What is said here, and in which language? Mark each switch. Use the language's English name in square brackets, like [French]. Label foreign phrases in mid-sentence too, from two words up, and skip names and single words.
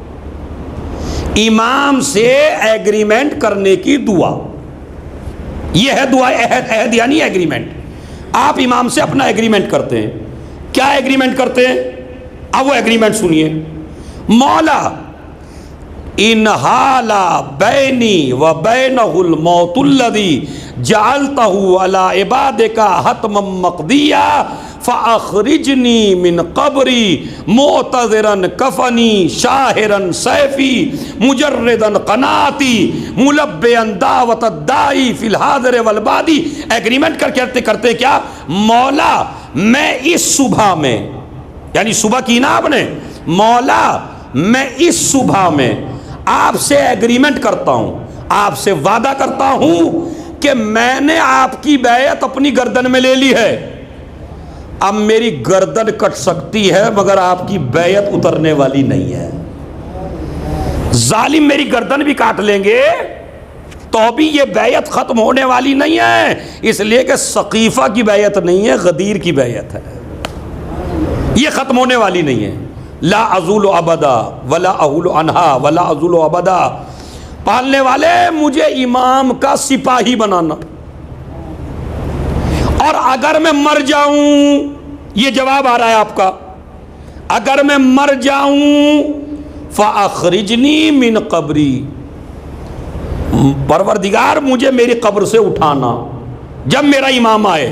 [Urdu] امام سے ایگریمنٹ کرنے کی دعا، یہ ہے دعائے عہد. عہد یعنی ایگریمنٹ. آپ امام سے اپنا ایگریمنٹ کرتے ہیں. کیا ایگریمنٹ کرتے ہیں؟ اب وہ ایگریمنٹ سنیے. [Arabic] مولا ان حالا بینی و بینہ الموت الذی جعلتہ علی عبادک حتما مقضیا فاخرجنی من قبری معتذرا کفنی شاہرا سیفی مجردا قناتی ملبیا دعوت الداعی فی الحاضر والبادی. [Urdu] ایگریمنٹ کرتے کرتے کیا؟ مولا میں اس صبح میں، یعنی صبح کی نا آپ نے، مولا میں اس صبح میں آپ سے ایگریمنٹ کرتا ہوں، آپ سے وعدہ کرتا ہوں کہ میں نے آپ کی بیعت اپنی گردن میں لے لی ہے. اب میری گردن کٹ سکتی ہے مگر آپ کی بیعت اترنے والی نہیں ہے. ظالم میری گردن بھی کاٹ لیں گے تو بھی یہ بیعت ختم ہونے والی نہیں ہے، اس لیے کہ سقیفہ کی بیعت نہیں ہے، غدیر کی بیعت ہے، یہ ختم ہونے والی نہیں ہے. [Arabic] لا ازول ابدا ولا احول عنہا ولا ازول ابدا. [Urdu] پالنے والے مجھے امام کا سپاہی بنانا، اور اگر میں مر جاؤں، یہ جواب آ رہا ہے آپ کا، اگر میں مر جاؤں [Arabic] فاخرجنی من قبری، [Urdu] پروردگار مجھے میری قبر سے اٹھانا جب میرا امام آئے.